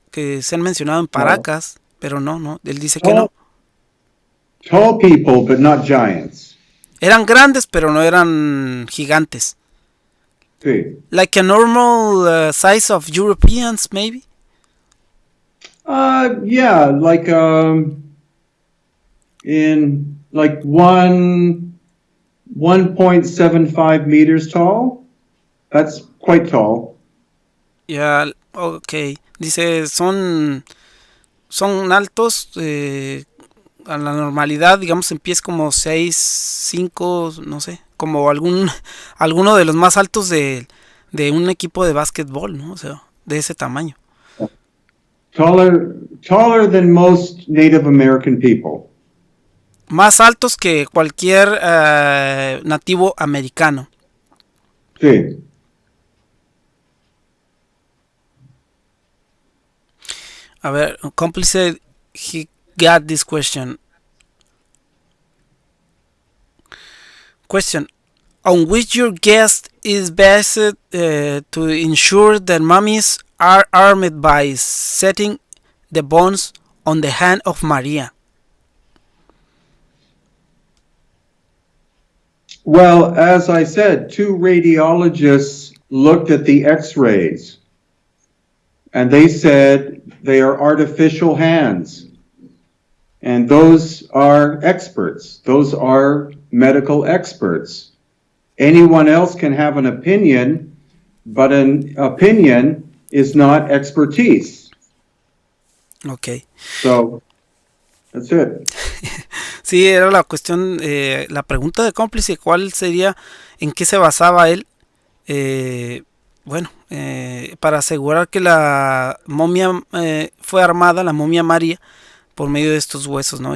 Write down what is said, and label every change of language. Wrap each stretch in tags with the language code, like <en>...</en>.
<es>Que se han mencionado en Paracas, pero no, él dice que no.</es> <en>Tall people, but not giants.</en> <es>Eran grandes, pero no eran gigantes. Sí.</es> <en>Like a normal size of Europeans, maybe? Yeah, like in like 1.75 meters tall. That's quite tall. Yeah, okay.</en> <es>Dice, son altos, a la normalidad, digamos, en pies como 6, 5, no sé, como alguno de los más altos de un equipo de básquetbol, ¿no? O sea, de ese tamaño.</es> <en>Taller than most Native American people.</en> <es>Más altos que cualquier nativo americano. Sí. A ver,</es> <en>cómplice, he got this question. On which your guest is based to ensure that mummies are armed by setting the bones on the hand of Maria? Well, as I said, 2 radiologists looked at the x-rays and they said they are artificial hands. And those are experts. Those are medical experts. Anyone else can have an opinion, but an opinion is not expertise. Okay. So That's it.</en> <es>Sí, era la cuestión, la pregunta de cómplice, ¿cuál sería, en qué se basaba él? Bueno, para asegurar que la momia fue armada, la momia María, por medio de estos huesos, ¿no?</es>